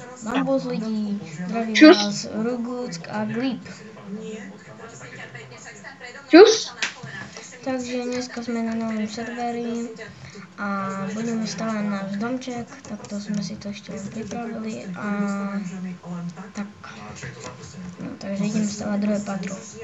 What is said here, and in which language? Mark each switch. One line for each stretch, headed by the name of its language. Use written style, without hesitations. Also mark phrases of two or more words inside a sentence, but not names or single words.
Czech: Bambus lidí, zdraví Čus. vás Ruguck a Grip. Čus.
Slovak: Takže dneska sme na novom serveri a budeme stavať náš domček, takto sme si to ešte len pripravili a tak. No, takže ideme stavať druhé patro.